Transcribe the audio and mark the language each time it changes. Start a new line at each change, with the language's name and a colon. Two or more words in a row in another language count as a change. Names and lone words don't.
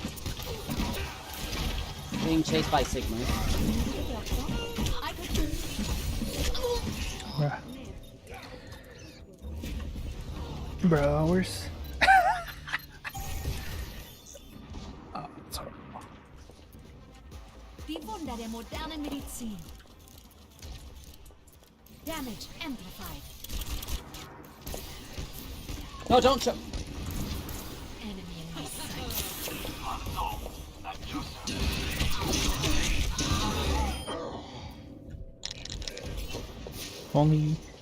English: Being chased by Sigma. Bro, where's... Oh, sorry.
German: Bewundere der modernen Medizin.
English: Damage amplified. No, don't show. Enemy in my sight. Only...